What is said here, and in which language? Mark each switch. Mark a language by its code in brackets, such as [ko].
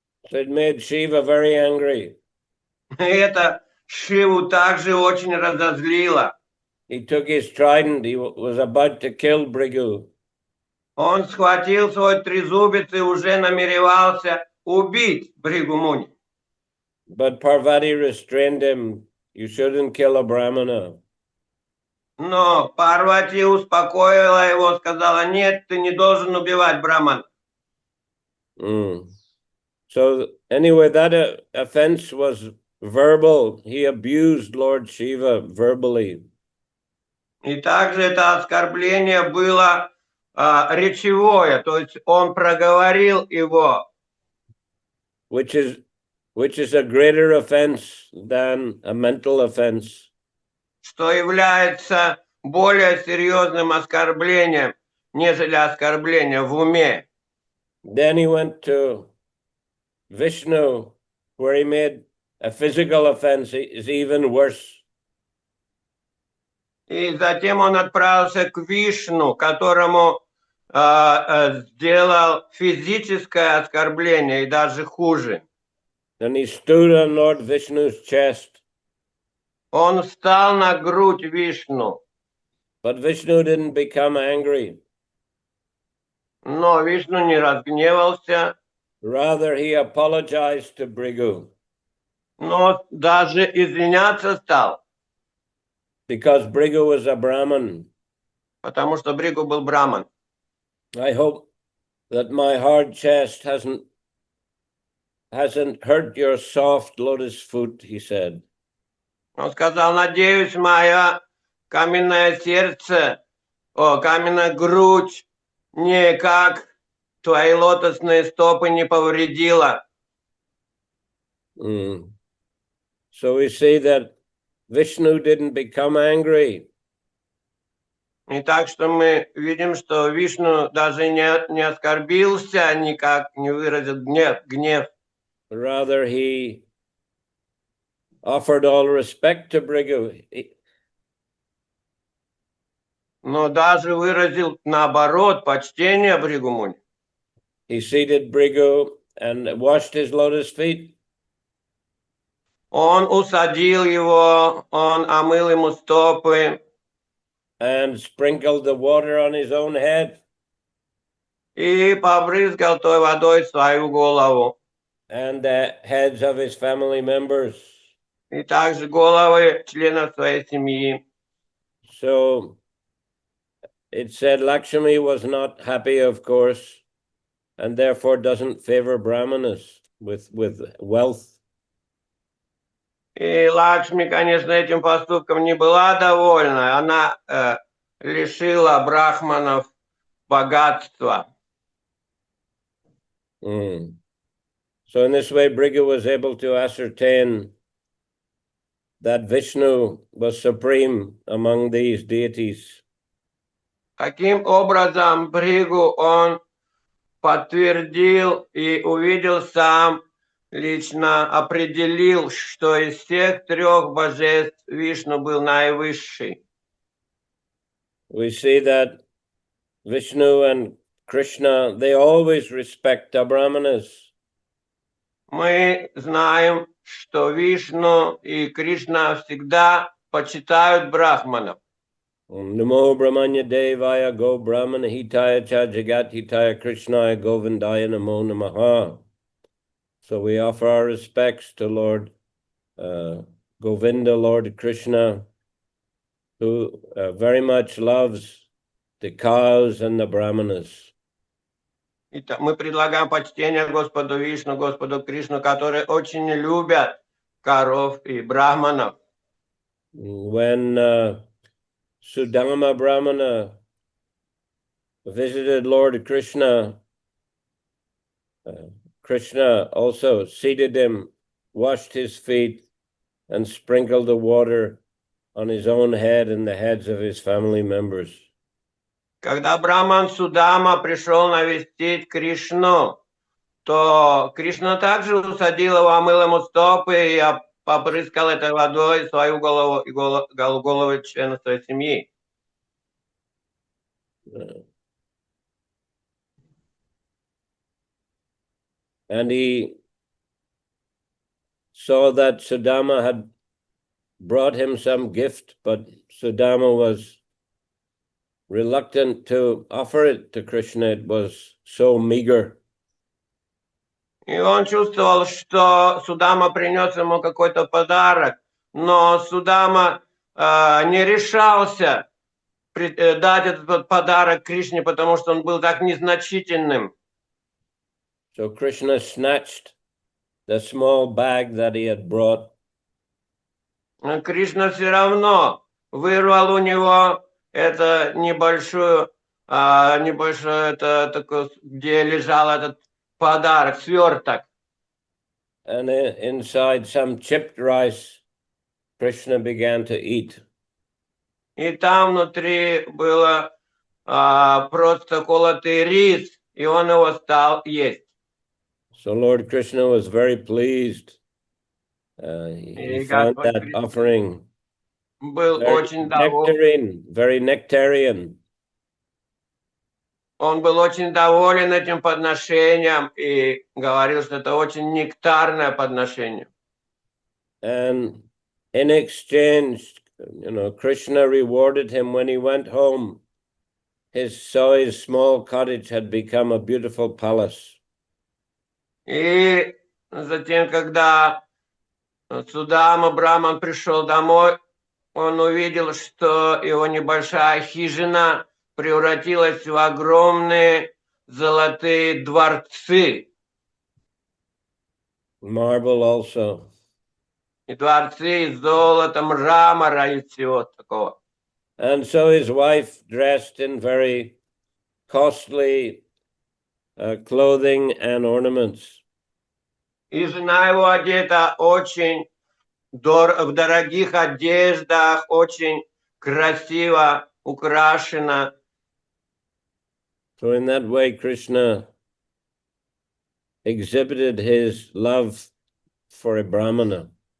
[en] So it made Shiva very angry. [ru] Это Шиву также очень разозлило. [en] He took his trident. He was about to kill Bhrigu. [ru] Он схватил свой трезубец и уже намеревался убить Бхригу Муни. [en] But Parvati restrained him. You shouldn't kill a Brahmana. [ru] Но Парвати успокоила его, сказала, нет, ты не должен убивать Брахмана. [en] So anyway, that offense was verbal. He abused Lord Shiva verbally. [ru] И также это оскорбление было речевое, то есть он проговорил его. [en] Which is a greater offense than a mental offense. [ru] Что является более серьезным оскорблением, нежели оскорбление в уме. [en] Then he went to Vishnu, where he made a physical offense is even worse. [ru] И затем он отправился к Вишну, которому сделал физическое оскорбление и даже хуже. [en] Then he stood on Lord Vishnu's chest. [ru] Он встал на грудь Вишну. [en] But Vishnu didn't become angry. [ru] Но Вишну не разгневался. [en] Rather, he apologized to Bhrigu. [ru] Но даже извиняться стал. [en] Because Bhrigu was a Brahman. [ru] Потому что Бхригу был браман. [en] I hope that my hard chest hasn't hurt your soft lotus foot, he said. [ru] Он сказал, надеюсь, мое каменное сердце, каменная грудь никак твои лотосные стопы не повредила. [en] So we see that Vishnu didn't become angry. [ru] И так что мы видим, что Вишну даже не оскорбился, никак не выразил гнев. [en] Rather, he offered all respect to Bhrigu. [ru] Но даже выразил, наоборот, почтение Бхригу Муни. [en] He seated Bhrigu and washed his lotus feet. [ru] Он усадил его, он омыл ему стопы. [en] And sprinkled the water on his own head. [ru] И побрызгал той водой свою голову. [en] And the heads of his family members. [ru] И также головы членов своей семьи. [en] So it said Lakshmi was not happy, of course, and therefore doesn't favor Brahmanas with wealth. [ru] И Лакшми, конечно, этим поступком не была довольна. Она лишила брахманов богатства. [en] So in this way, Bhrigu was able to ascertain that Vishnu was supreme among these deities. [ru] Каким образом Бригу он подтвердил и увидел сам, лично определил, что из всех трех божеств Вишну был наивысший. [en] We see that Vishnu and Krishna, they always respect the Brahmanas. [ru] Мы знаем, что Вишну и Кришна всегда почитают брахманов. [sa] Namo Brahmanya Devaya Go Brahmana Hitaya Cha Jagat Hitaya Krishnaya Govindaya Namo Namaha. [en] So we offer our respects to Lord Govinda, Lord Krishna, who very much loves the cows and the Brahmanas. [ru] Мы предлагаем почтение Господу Вишну, Господу Кришну, которые очень любят коров и брахманов. [en] When Sudama Brahmana visited Lord Krishna, Krishna also seated him, washed his feet, and sprinkled the water on his own head and the heads of his family members. [ru] Когда Брахман Судама пришел навестить Кришну, то Кришна также усадил его, омыл ему стопы и попрыскал этой водой свою голову и головы члена своей семьи. [en] And he saw that Sudama had brought him some gift, but Sudama was reluctant to offer it to Krishna. It was so meager. [ru] И он чувствовал, что Судама принес ему какой-то подарок, но Судама не решался дать этот подарок Кришне, потому что он был так незначительным. [en] So Krishna snatched the small bag that he had brought. [ru] Кришна все равно вырвал у него это небольшое, это такое, где лежал этот подарок, сверток. [en] And inside some chipped rice, Krishna began to eat. [ru] И там внутри было просто колотый рис, и он его стал есть. [en] So Lord Krishna was very pleased. He found that offering [ru] был очень доволен. [en] Very nectarian. [ru] Он был очень доволен этим подношением и говорил, что это очень нектарное подношение. [en] And in exchange, Krishna rewarded him when he went home. His small cottage had become a beautiful palace. [ru] И затем, когда Судама Брахман пришел домой, он увидел, что его небольшая хижина превратилась в огромные золотые дворцы. [en] Marble also. [ru] И дворцы из золота, мрамора и всего такого. [en] And so his wife, dressed in very costly clothing and ornaments. [ru] И жена его одета очень в дорогих одеждах, очень красиво украшена. [en] So in that way, Krishna exhibited his love for a Brahmana.